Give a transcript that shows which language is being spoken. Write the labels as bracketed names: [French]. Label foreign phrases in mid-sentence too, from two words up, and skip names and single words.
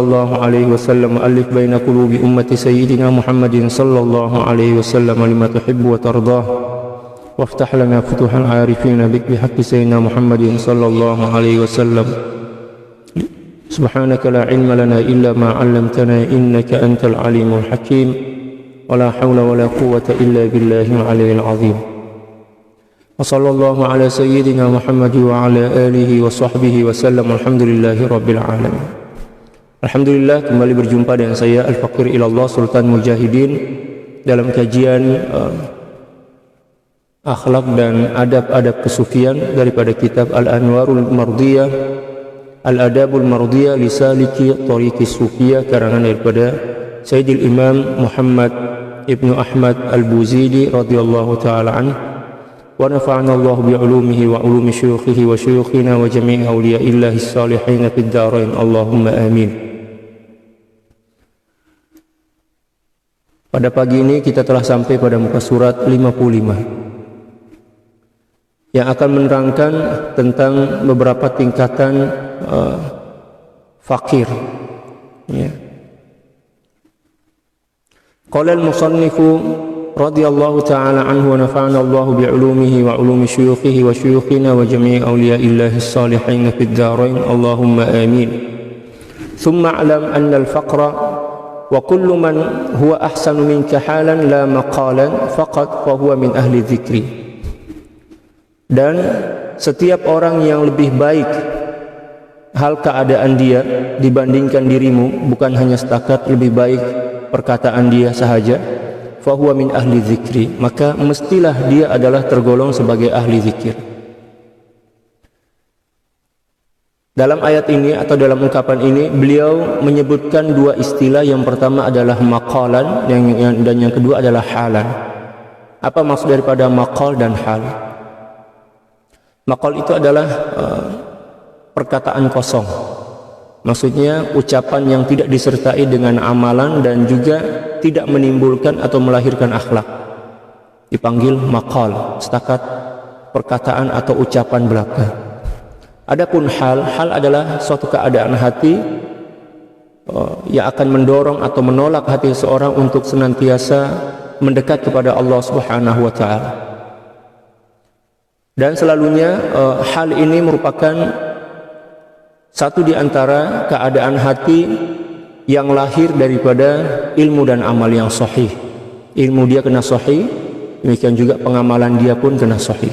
[Arabic] الله عليه وسلم وألف بين قلوب أمة سيدنا محمد صلى الله عليه وسلم لما تحب وترضاه وافتح لنا فتوح العارفين بك بحق سيدنا محمد صلى الله عليه وسلم سبحانك لا علم لنا إلا ما علمتنا إنك أنت العليم الحكيم ولا حول ولا قوة إلا بالله العلي العظيم وصلى الله على سيدنا محمد وعلى آله وصحبه وسلم الحمد لله رب العالمين. [Malay] Alhamdulillah, kembali berjumpa dengan saya Al-Faqir Ilallah Sultan Mujahidin dalam kajian akhlak dan adab-adab kesufian daripada kitab Al-Anwarul Mardiyah Al-Adabul Mardiyah Lisaliki Tariqi Sufiyah karangan daripada Sayyidil Imam Muhammad Ibnu Ahmad Al-Buzidi [Arabic] رضي الله تعالى عنه ونفعنا الله بعلومه وعلوم شيوخه وشيوخنا وجميع أولياء الله الصالحين في الدارين اللهم آمين. [Malay] Pada pagi ini kita telah sampai pada muka surat 55 yang akan menerangkan tentang beberapa tingkatan fakir. Ya. [Arabic] قال المصنف رضي الله تعالى عنه ونفعنا الله بعلومه وعلوم شيوخه وشيوخنا وجميع أولياء الله الصالحين في الدارين اللهم آمين. ثم اعلم أن الفقر وكل من هو أحسن منك حالا لا مقالا فقط فهو من أهل ذكري. [Malay] Dan setiap orang yang lebih baik hal keadaan dia dibandingkan dirimu, bukan hanya setakat lebih baik perkataan dia sahaja, [Arabic] فهو من أهل ذكري, [Malay] maka mestilah dia adalah tergolong sebagai ahli zikir. Dalam ayat ini atau dalam ungkapan ini beliau menyebutkan dua istilah. Yang pertama adalah maqalan dan yang kedua adalah halan. Apa maksud daripada maqal dan hal? Maqal itu adalah perkataan kosong, maksudnya ucapan yang tidak disertai dengan amalan dan juga tidak menimbulkan atau melahirkan akhlak, dipanggil maqal, setakat perkataan atau ucapan belaka. Adapun hal adalah suatu keadaan hati yang akan mendorong atau menolak hati seseorang untuk senantiasa mendekat kepada Allah [Arabic] سبحانه وتعالى. [Malay] Dan selalunya hal ini merupakan satu di antara keadaan hati yang lahir daripada ilmu dan amal yang sahih. Ilmu dia kena sahih, demikian juga pengamalan dia pun kena sahih.